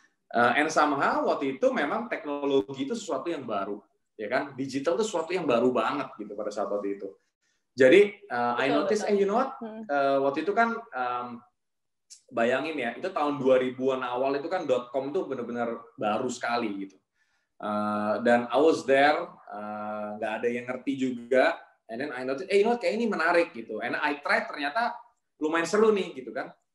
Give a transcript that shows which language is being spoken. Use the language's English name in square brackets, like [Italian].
[English] And somehow [Indonesian] waktu itu memang teknologi itu sesuatu yang baru, ya kan? Digital itu sesuatu yang baru banget gitu pada saat waktu itu. [English] Jadi I notice, you know what? [Indonesian] Waktu itu kan bayangin ya, itu tahun 2000-an awal itu kan .com tuh benar-benar baru sekali gitu. Dan [English] I was there, [Indonesian] nggak ada yang ngerti juga. [English] And then I noticed, you know, [Indonesian] kayak ini menarik gitu. [English] And I tried, [Indonesian] ternyata lumayan seru nih gitu kan.